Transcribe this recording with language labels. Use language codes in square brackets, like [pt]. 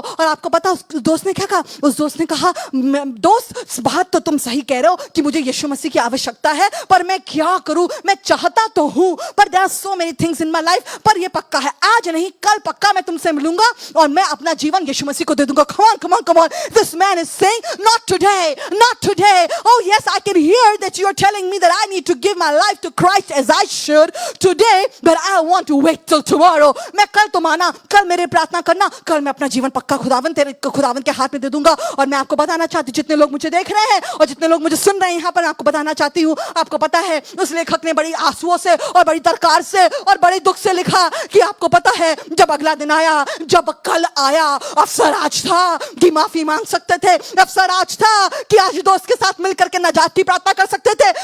[hi] और आपको पता उस दोस्त ने क्या कहा? उस दोस्त ने कहा, दोस्त बात तो तुम सही कह रहे हो कि मुझे यीशु मसीह की आवश्यकता है, पर मैं क्या करूं? मैं चाहता तो हूं, पर [en] there are so many things in my life, [hi] पर ये पक्का है आज नहीं कल पक्का मैं तुमसे मिलूंगा और मैं अपना जीवन यीशु मसीह को दे दूंगा। [en] Come on. This man is saying, not today. Oh yes, I can hear that you are telling me that I need to give my life to Christ as I should today, but I want to wait till tomorrow. [hi] मैं कल तुम आना, कल मेरे प्रार्थना करना, कल मैं अपना जीवन पक्का खुदावन के हाथ में दे दूंगा। और मैं आपको बताना चाहती हूँ, जितने लोग मुझे देख रहे हैं और जितने लोग मुझे सुन रहे हैं यहाँ पर, आपको बताना चाहती हूँ, आपको पता है उस लेखक ने बड़ी आंसुओं से और बड़ी तरकार से और बड़े दुख से लिखा कि आपको पता है जब अगला दिन आया, जब कल आया, अवसर आज था कि माफी मांग सकते थे, अवसर आज था कि आज दोस्त के साथ मिलकर के नजात की प्रार्थना कर सकते थे।